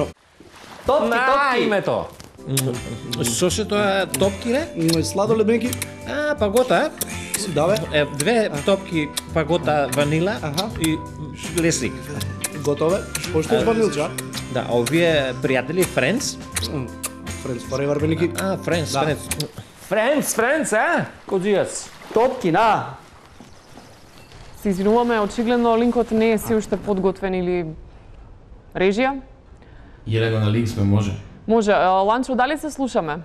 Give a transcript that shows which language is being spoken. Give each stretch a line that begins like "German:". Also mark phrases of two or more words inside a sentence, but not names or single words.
Macedonian: Топки, топки! Името. Што се тоа топки ре? Сладолед неки. Пагота? Да бе. Две топки пагота ванила и лесик. Готове? Пошто ванилча? Да, овие пријатели Friends?
English: Friends forever
Macedonian: бе неки. Friends, Кодзијас. Топки, на! Се извинуваме, очигледно линкот не е се уште подготвен или режија? Јеле го на линк сме, може. Може, Ланчо, дали се слушаме?